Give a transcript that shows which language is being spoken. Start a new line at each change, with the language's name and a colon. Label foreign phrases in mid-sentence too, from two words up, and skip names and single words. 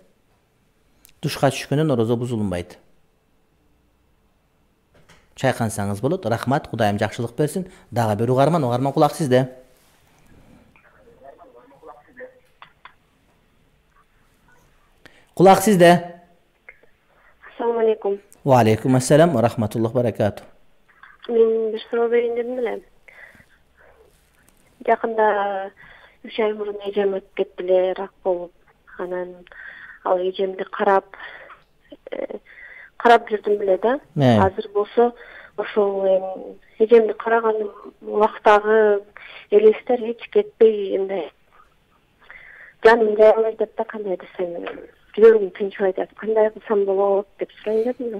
Kyrgyz: Душка түшкөндөн орозо бузулунбайт. Чайкансаңыз болот. Рахмат, Кудайым жакшылык берсин. Дагы бир угарман, кулак сизде. Кулак сизде.
Arabic: السلام عليكم. وعليكم السلام ورحمة الله بركاته.
Kyrgyz: Мен бир суроо берейин дедим эле. Жакында 3 ай мурун эжем өтүп кетти эле, рак болуп. Анан ал эжемди карап жүрдүм эле да. Азыр болсо ошол эжемди караган убактагы элестер эч кетпей, мындай жаным жайлай деп да, кандай десем, жүрөгүм тынчбай деп, кандай кылсам болот деп сурайын дедим.